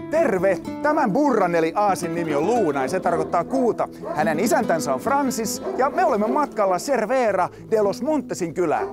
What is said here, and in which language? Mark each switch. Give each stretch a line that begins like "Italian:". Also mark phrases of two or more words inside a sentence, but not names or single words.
Finnish: Terve! Tämän burran eli aasin nimi on Luna ja se tarkoittaa kuuta. Hänen isäntänsä on Francis ja me olemme matkalla Cervera de los Montesin kylään.